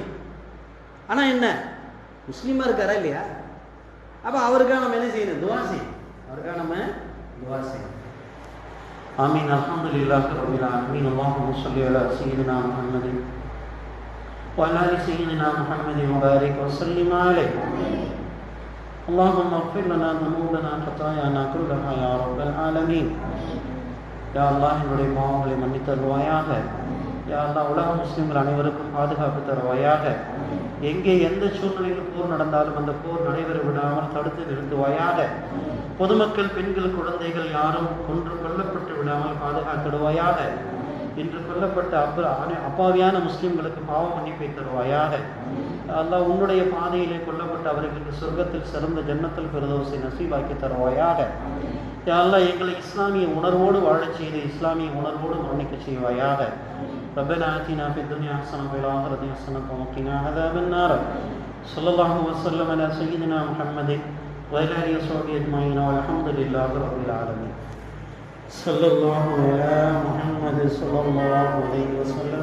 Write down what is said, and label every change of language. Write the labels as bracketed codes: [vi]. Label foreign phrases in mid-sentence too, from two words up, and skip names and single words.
[ta] ஆனால் என்ன, முஸ்லீமா இருக்காரா இல்லையா? அப்போ அவருக்காக நம்ம என்ன செய்யணும்? துவா செய்யணும். அவருக்காக நம்ம துவா செய்யணும். ஆமீன். [ar] الحمد لله رب العالمين. اللهم صل على سيدنا محمد وعلى آل سيدنا محمد وبارك وسلم عليه. اللهم اغفر لنا ذنوبنا خطايانا كلها يا رب العالمين. [ta] யா அல்லாஹ், என்னுடைய பாவங்களை மன்னித்து தருவாயாக. யா அல்லாஹ், உலக முஸ்லிம்கள் அனைவருக்கும் பாதுகாப்பு தருவாயாக. எங்கே எந்த சூழ்நிலையில் போர் நடந்தாலும் அந்த போர் நடைபெற விடாமல் தடுத்து நிறுத்துவாயாக. பொதுமக்கள், பெண்கள், குழந்தைகள் யாரும் கொல்லப்பட்டு விடாமல் பாதுகாத்திடுவாயாக. இன்று கொல்லப்பட்ட அப்பாவியான முஸ்லிம்களுக்கு பாவ மன்னிப்பை தருவாயாக. அல்லாஹ், உன்னுடைய பாதையிலே கொல்லப்பட்ட அவர்களுக்கு சொர்க்கத்தில் சிறந்த ஜன்னத்தில் ஃபிர்தௌஸை நசீபாக்கி தருவாயாக. யா அல்லாஹ், எங்களை இஸ்லாமிய உணர்வோடு வாழச் செய்து இஸ்லாமிய உணர்வோடு மரணிக்க செய்வாயாக. [ar] ربنا آتنا في الدنيا حسنة وفي الآخرة حسنة وقنا عذاب النار. صلى الله وسلم على سيدنا محمد وعلى آله وصحبه أجمعين والحمد لله رب العالمين. صلى الله على محمد صلى الله عليه وسلم.